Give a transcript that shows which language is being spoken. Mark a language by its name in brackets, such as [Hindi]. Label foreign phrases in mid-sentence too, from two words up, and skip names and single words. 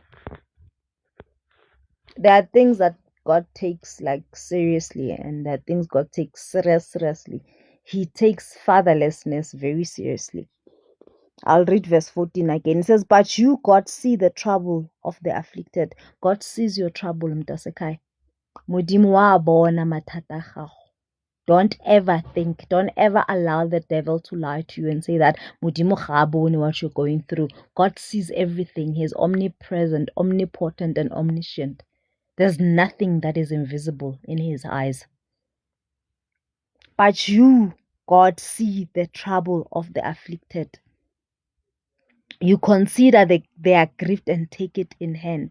[English] There are things that God takes like seriously, and there are things God takes seriously. He takes fatherlessness very seriously. I'll read verse 14 again. It says, but you, God, see the trouble of the afflicted. God sees your trouble, Mtasekai. [Tswana] Modimo wa bona mathata a gago. [English] Don't ever think, don't ever allow the devil to lie to you and say that [Tswana] Modimo ga bone [English] what you're going through. God sees everything. He is omnipresent, omnipotent, and omniscient. There's nothing that is invisible in his eyes. But you, God, see the trouble of the afflicted. You consider they are grieved and take it in hand.